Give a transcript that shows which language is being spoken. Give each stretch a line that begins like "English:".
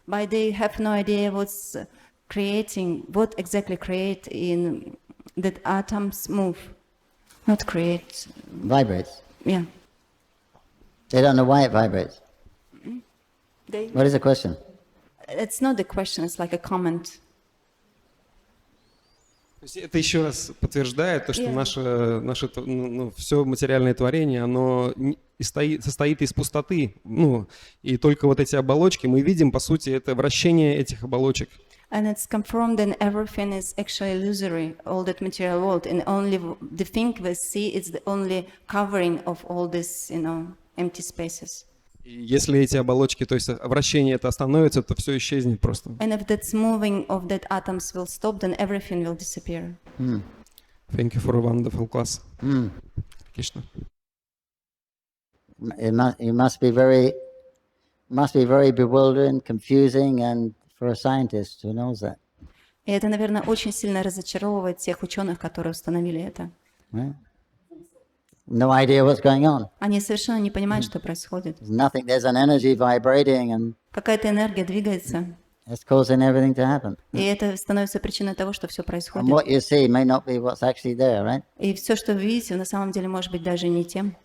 English: But they have no idea what's creating, what exactly create in that atoms move, not create. Vibrates. Yeah. They don't know why it vibrates. They, What is the question? it's not the question, it's like a comment.
Russian: То есть это еще раз подтверждает то, что
English: Yeah.
Russian: наше все материальное творение, оно состоит из пустоты. Ну, и только вот эти оболочки мы видим, по сути, это вращение этих оболочек.
English: And it's confirmed that everything is actually illusory, all that material world, and only the thing we see is the only covering of all this, empty spaces.
Russian: И если эти оболочки, то есть вращение это остановится, то все исчезнет просто.
English: And if that's moving of that atoms will stop, then everything will disappear. Thank you for a wonderful class. Krishna. It must be very bewildering, confusing, and for a scientist who knows that.
Russian: И это, наверное, очень сильно разочаровывает тех ученых, которые установили это.
English: Right? No idea what's going on.
Russian: Они совершенно не понимают, что происходит.
English: There's an energy vibrating and
Russian: Какая-то энергия двигается,
English: it's causing everything to happen.
Russian: и это становится причиной того, что все
English: And
Russian: происходит.
English: what you see may not be what's actually there, right?
Russian: И все, что вы видите, на самом деле может быть даже не тем.